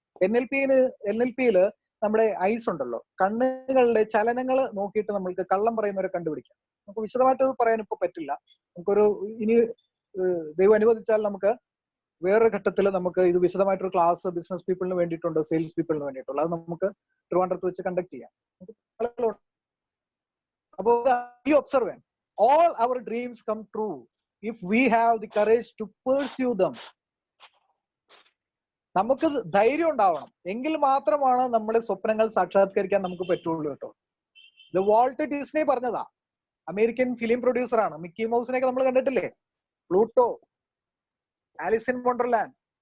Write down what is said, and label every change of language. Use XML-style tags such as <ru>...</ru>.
<ml>NLP-യില് നമ്മുടെ ഐസ് ഉണ്ടല്ലോ, കണ്ണുകളുടെ ചലനങ്ങൾ നോക്കിയിട്ട് നമ്മൾക്ക് കള്ളം പറയുന്നവരെ കണ്ടുപിടിക്കാം. നമുക്ക് വിശദമായിട്ട് പറയാൻ ഇപ്പൊ പറ്റില്ല. നമുക്കൊരു ഇനി ദൈവം അനുവദിച്ചാൽ നമുക്ക് വേറൊരു ഘട്ടത്തിൽ നമുക്ക് ഇത് വിശദമായിട്ടൊരു ക്ലാസ് ബിസിനസ് പീപ്പിളിന് വേണ്ടിയിട്ടുണ്ട്, സെയിൽസ് പീപ്പിളിന് വേണ്ടിയിട്ടുള്ള, അത് നമുക്ക് ട്രിവാൻഡ്രത്ത് വെച്ച് കണ്ടക്ട് ചെയ്യാം. അപ്പോൾ ഈ</ml> <en>Observe, all our dreams come true if we have the courage to pursue them.</en> <ml>നമുക്ക് ധൈര്യം ഉണ്ടാവണം, എങ്കിൽ മാത്രമാണ് നമ്മുടെ സ്വപ്നങ്ങൾ സാക്ഷാത്കരിക്കാൻ നമുക്ക് പറ്റുള്ളൂ കേട്ടോ. ഇത് വാൾട്ട് ഡിസ്നി പറഞ്ഞതാ. അമേരിക്കൻ ഫിലിം പ്രൊഡ്യൂസർ ആണ്. മിക്കി മൗസിനെയൊക്കെ നമ്മൾ കണ്ടിട്ടില്ലേ? Pluto, Alice in Wonderland.</ml>